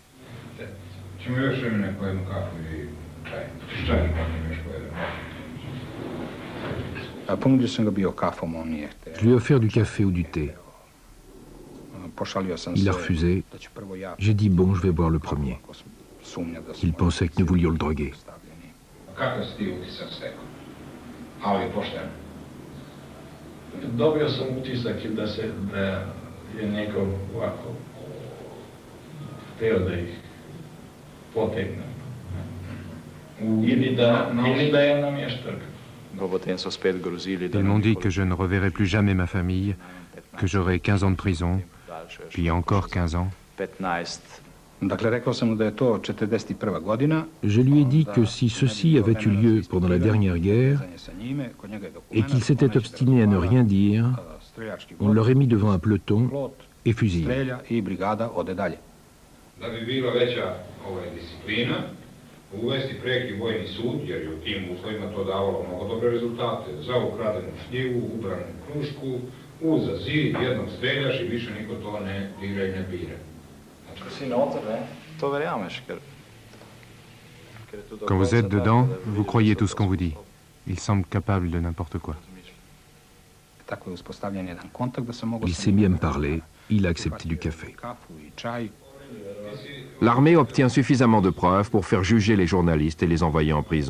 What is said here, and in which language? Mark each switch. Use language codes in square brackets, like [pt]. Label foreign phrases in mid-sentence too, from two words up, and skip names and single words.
[fr] Je lui ai offert du café ou du thé. Il a refusé. J'ai dit bon, je vais boire le premier. Il pensait que nous voulions le droguer. [sr] Dobio sam utisak da je neko ovako hteo da ih potegne. Ili da je namještak. [fr] Ils m'ont dit que je ne reverrai plus jamais ma famille, que j'aurai 15 ans de prison, puis encore 15 ans. Je lui ai dit que si ceci avait eu lieu pendant la dernière guerre et qu'il s'était obstiné à ne rien dire, on l'aurait mis devant un peloton et fusillé. [sr] Uvesti preki vojni sud, jer je u tim uslovima to davalo mnogo dobre rezultate. Za ukradenu šljivu, ubranu krušku, uza zid, jednog streljaš i više niko to ne dira i ne bira. [fr] Quand vous êtes dedans, vous croyez tout ce qu'on vous dit. Il semble capable de n'importe quoi. Il s'est mis à me parler, il a accepté du café. L'armée obtient suffisamment de preuves pour faire juger les journalistes et les envoyer en prison.